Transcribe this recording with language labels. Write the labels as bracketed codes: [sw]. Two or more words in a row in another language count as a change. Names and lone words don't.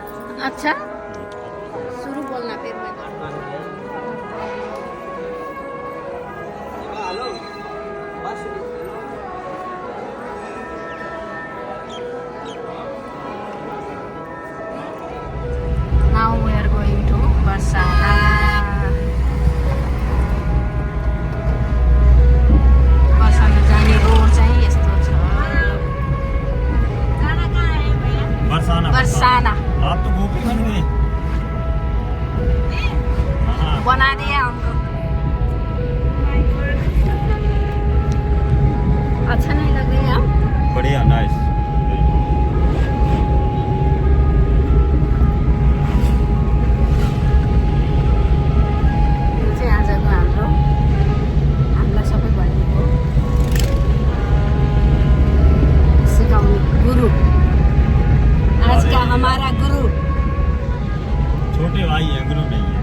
[hi] अच्छा शुरू बोलना फिर मैं [en] Now we are going to Barsana. [ne] Barsana जाने रोड चाहिँ यस्तो छ। बरसाना [hi] आप तो गोपी बन गए। बना दिया हमको। अच्छा नहीं लग रही है? बढ़िया, नाइस। [ne] यो चाहिँ आजको हामीलाई सबै भनेको सिकाउने गुरु। [hi] आज का हमारा गुरु छोटे भाई है, गुरु नहीं है।